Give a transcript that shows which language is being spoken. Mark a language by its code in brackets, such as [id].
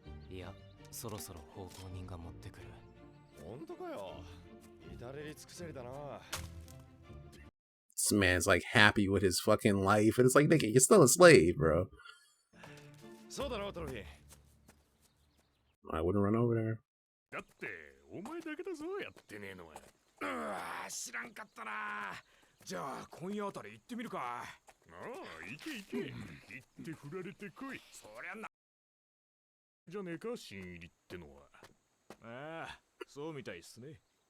[ja] いや、そろそろ奉公人が持ってくる。本当かよ。至れり尽くせりだな。 [en] This man's like happy with his fucking life, and it's like, nigga, you're still a slave, bro. [ja] そうだろ、トロフィー。 [en] I wouldn't run over there. [ja] だって、お前だけだぞ、やってねえのは。知らんかったな。じゃあ、今夜あたり行ってみるか。ああ、行け行け。行って振られてこい。そりゃな。じゃねえか、新入りってのは。ああ、そうみたいっすね。